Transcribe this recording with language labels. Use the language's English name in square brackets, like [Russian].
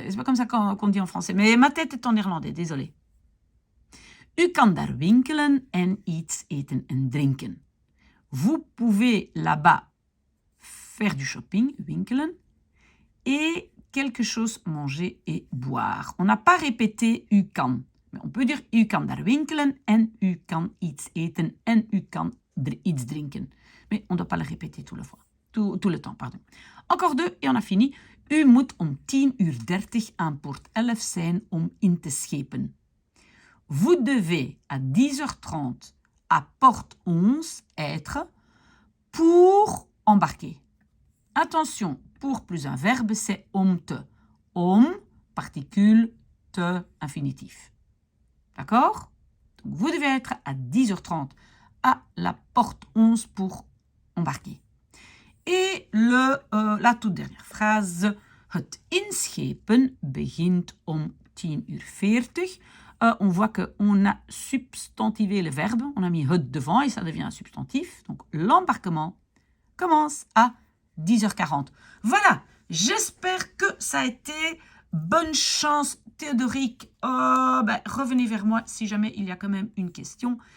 [French] C'est pas comme ça qu'on dit en français. Mais ma tête est en néerlandais, désolé. [Dutch] U kan daar winkelen en iets eten en drinken. [French] Vous pouvez là-bas faire du shopping, winkelen, et quelque chose manger et boire. On n'a pas répété [Dutch] u kan, [French] mais on peut dire [Dutch] u kan daar winkelen en u kan iets eten en u kan iets drinken. [French] Mais on ne doit pas le répéter tout le temps. Pardon. Encore deux et on a fini. [Dutch] U moet om 10:30 aan Poort 11 zijn om in te schepen. [French] Vous devez à 10h30 à Porte 11 être pour embarquer. Attention, pour plus un verbe, c'est om te. Om, particule, te, infinitif. D'accord? Donc, vous devez être à 10h30 à la Porte 11 pour embarquer. Et la toute dernière phrase. [Dutch] Het inschepen begint om 10:40. [French] On voit qu'on a substantivé le verbe. On a mis het devant et ça devient un substantif. Donc, l'embarquement commence à 10h40. Voilà, j'espère que ça a été. Bonne chance, Théodoric. Revenez vers moi si jamais il y a quand même une question.